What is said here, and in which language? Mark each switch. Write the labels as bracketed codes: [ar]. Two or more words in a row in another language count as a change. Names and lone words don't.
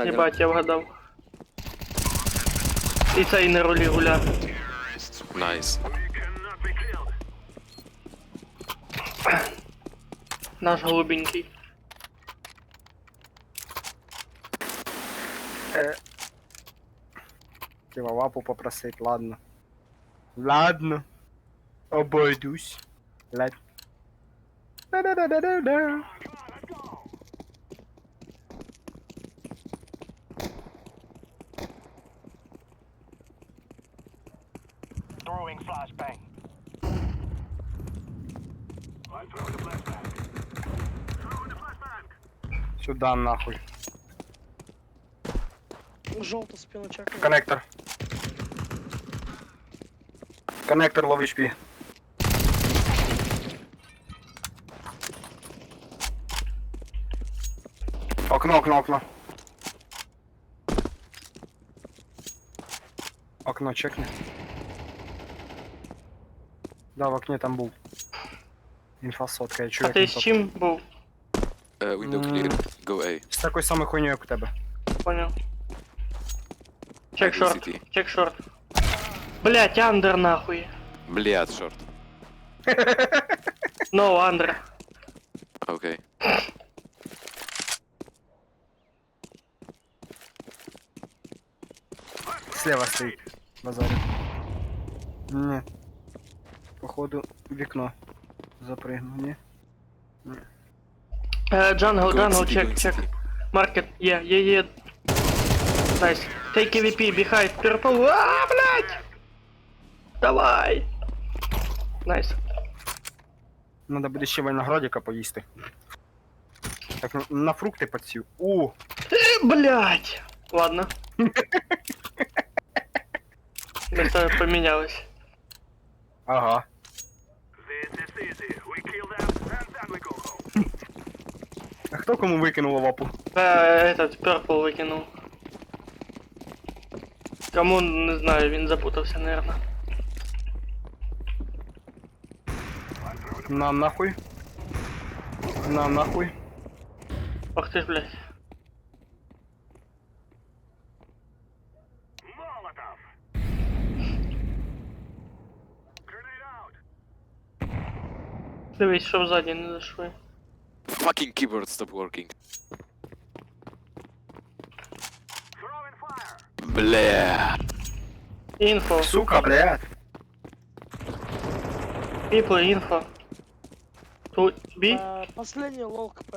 [uk] Єбать, я вгадав. І цей на ролі гуля. Найс. Наш голубенький. [ru] Кіловапу попросить, ладно. Ладно. Обойдусь. Ладно. Да-да-да-да-да. [en] Throwing flashbang. I'm throwing a flashbang. Throwing a flashbang. [ru] Сюда нахуй. [uk] Жовта спина чекає. Коннектор. Коннектор лов HP. Окно. Окно чекни. [ru] Да, в окне там був. [uk] Інфа сотка, я чую. А ти з чим був? [en] Window clear. Go A. [uk] З такою самою хуйньою, як у тебе. [ru] Понял. Чек Один шорт. CT. Чек шорт. Блять, андер нахуй. Блядь, шорт. No, андер. Окей. Слева стоїть. Базарю. [uk] Ні. Походу, вікно. Запригну, ні? Джангл, чек. Маркет, є. Найс. [en] Take EVP, behind, purple. [ru] А, блять! Давай! Найс. [uk] Надо буде ще виноградика поїсти. Так, на фрукти подсів. Блять! Ладно. Ми з тобою помінялись. Ага. [en] This is easy. We kill them and then we go home. [uk] А хто кому викинув лапу? [ru] Этот Purple викинув. [uk] Кому, не знаю, він запутався, наверное. [ru] На нахуй. На нахуй. Ох ти ж, блядь. [en] Molotov. Grenade out. [uk] Дивись, що ззаді не зайшли. [en] Fucking keyboard stop working. Throwing fire. [ru] Бля. [uk] Інфо. Сука, блядь. People, інфо. Тут бі? [ru] Последній лол КП.